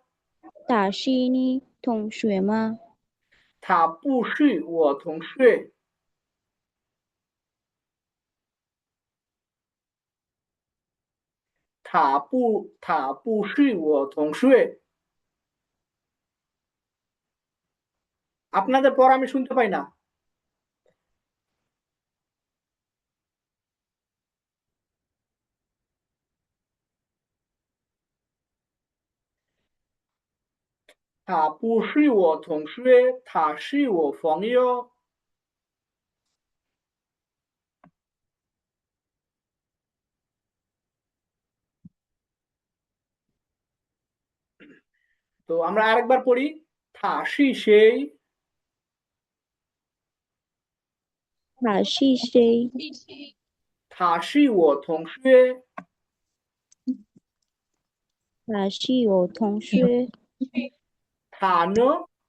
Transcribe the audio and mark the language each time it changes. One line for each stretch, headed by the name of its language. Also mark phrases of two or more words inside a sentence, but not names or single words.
Chinese: 他是你同学吗？他不是我同学，他不是我同学।
Bangla: আপনাদের পর আমি শুনতে পাই না।
Chinese: 他不是我同学，他是我朋友。
Bangla: তো আমরা আরেকবার পড়ি,
Chinese: 他是谁？他是谁？他是我同学，他是我同学，他呢？